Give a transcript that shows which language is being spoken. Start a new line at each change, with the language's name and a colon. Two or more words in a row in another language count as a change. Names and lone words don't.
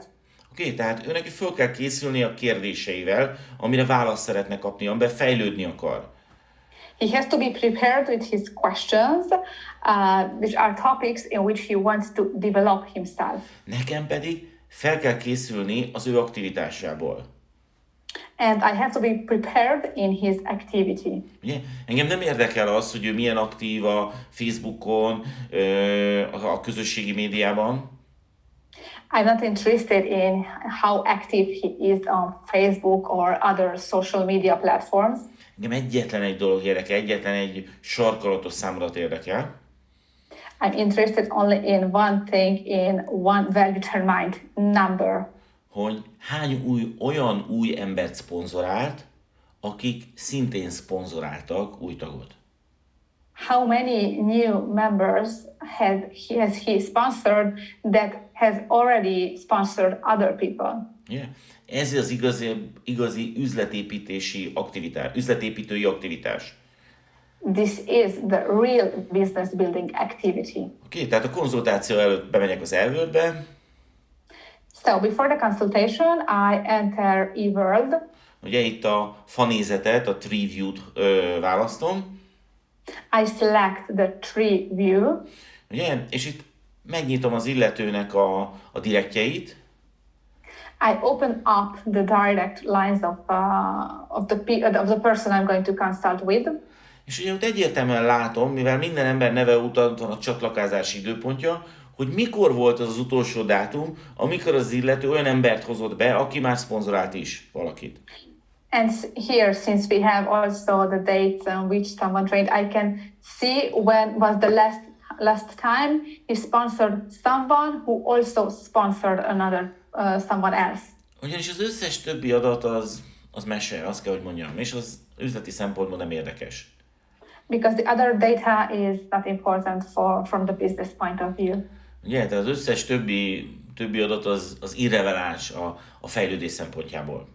Hungarian: Oké, tehát őnek föl kell készülni a kérdéseivel, amire választ szeretne kapni, amiben fejlődni akar.
English: He has to be prepared with his questions, which are topics in which he wants to develop himself.
Hungarian: Nekem pedig fel kell készülni az ő aktivitásából.
English: And I have to be prepared in his activity.
Hungarian: Ugye? Engem nem érdekel az, hogy ő milyen aktív a Facebookon, a közösségi médiában.
English: I'm not interested in how active he is on Facebook or other social media platforms.
Hungarian: Engem egyetlen egy dolog érdekel, egyetlen egy sarkalatos számodat érdekel.
English: I'm interested only in one thing, in one well-determined number.
Hungarian: Hogy hány olyan új embert szponzorált, akik szintén szponzoráltak új tagot.
English: How many new members has he sponsored that has already sponsored other people? Yeah.
Hungarian: Ez az igazi üzletépítői aktivitás.
English: This is the real business building activity.
Hungarian: Oké, tehát a konzultáció előtt bemegyek az eWorldbe.
English: So before the consultation, I enter eWorld.
Hungarian: Ugye itt a fanézetet, a
English: tree view-
Hungarian: t választom.
English: I select the tree view.
Hungarian: Ugye? És itt megnyitom az illetőnek a direktjeit.
English: I open up the direct lines of the person I'm going to consult with.
Hungarian: És ugye ott egyértelműen látom, mivel minden ember neve után van a csatlakozási időpontja, hogy mikor volt az utolsó dátum, amikor az illető olyan embert hozott be, aki már szponzorált is valakit.
English: And here, since we have also the dates on which someone trained, I can see when was the last time he sponsored someone who also sponsored another someone else.
Hungarian: Ugyanis az összes többi adat az mese, azt kell, hogy mondjam, és az üzleti szempontból nem érdekes.
English: Because the other data is not important from the business point of view.
Hungarian: Ugye, tehát az összes többi adat az irreleváns a fejlődés szempontjából.